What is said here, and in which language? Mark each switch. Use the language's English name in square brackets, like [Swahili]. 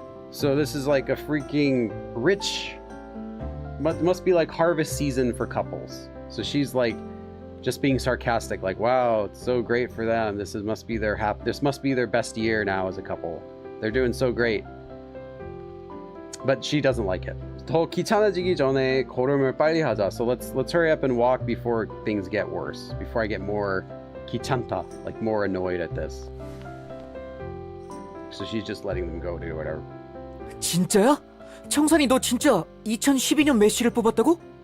[English] So this is like a freaking rich, must be like harvest season for couples. So she's like just being sarcastic, like, wow, it's so great for them. This must be their best year now as a couple. They're doing so great. But she doesn't like it. [Korean] 더 귀찮아지기 전에 걸음을 빨리 하자. [English] So let's hurry up and walk before things get worse. Before I get more 귀찮다, like more annoyed at this. So she's just letting them go do whatever. [Korean] 진짜야? 청산이 너 진짜 2012년 메시를 뽑았다고?